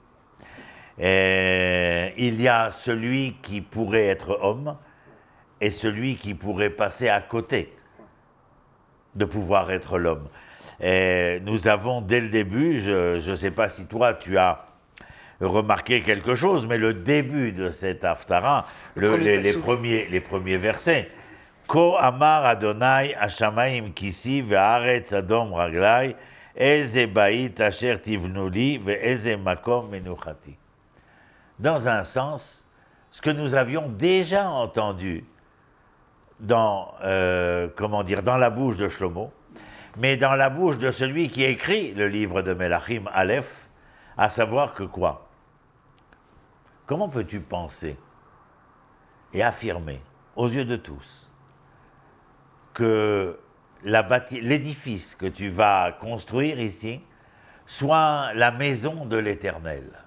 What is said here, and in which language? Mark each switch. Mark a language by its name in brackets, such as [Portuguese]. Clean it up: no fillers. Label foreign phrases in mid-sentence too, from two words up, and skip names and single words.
[French] Il y a celui qui pourrait être homme et celui qui pourrait passer à côté de pouvoir être l'homme. Nous avons dès le début, je ne sais pas si toi tu as remarqué quelque chose, mais le début de cette Haftara, les premiers versets, [Hebrew] כה אמר אדני השמים כסאי וארץ הדום רגלי אי זה בית אשר תבנו לי ואי זה מקום מנוחתי. [French] Dans un sens, ce que nous avions déjà entendu dans la bouche de Shlomo, mais dans la bouche de celui qui écrit le livre de Melachim Aleph, à savoir que quoi? Comment peux-tu penser et affirmer aux yeux de tous que l'édifice que tu vas construire ici soit la maison de l'Éternel?